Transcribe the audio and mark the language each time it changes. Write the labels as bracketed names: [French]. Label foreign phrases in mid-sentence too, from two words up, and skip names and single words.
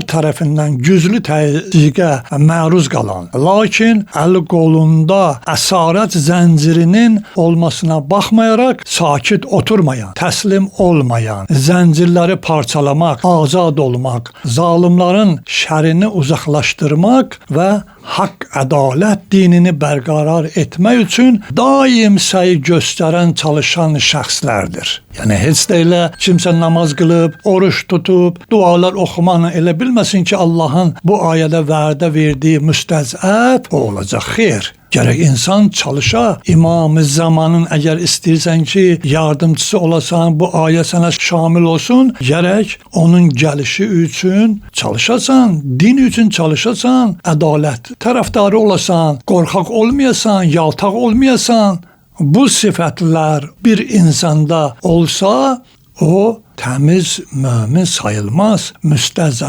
[Azerbaijani] tərəfindən güclü təzyiqə məruz qalan, lakin əl qolunda əsarət zəncirinin olmasına baxmayaraq sakit oturmayan, təslim olmayan, zəncirləri parçalamaq, azad olmaq, zalimların şərini uzaqlaşdırmaq və haqq, ədalət dinini bərqərar etmək üçün daim səy göstərən, çalışan şəxslərdir. Yəni heç də elə kimsə namaz qılıb, oruç tutub, dualar oxumanı elə bilməsin ki, Allahın bu ayədə vədə verdiyi müstəzəf o olacaq. Xeyr. [Turkish] Gerek insan çalışa. İmam-ı Zamanın eğer istersen ki yardımcısı olasan, bu ayet sana şamil olsun, gerek onun gelişi için çalışasan, din için çalışasan, adalet taraftarı olasan, korkak olmayasan, yaltak olmayasan, bu sıfatlar bir insanda olsa o temiz mümin sayılmaz, müstezzev.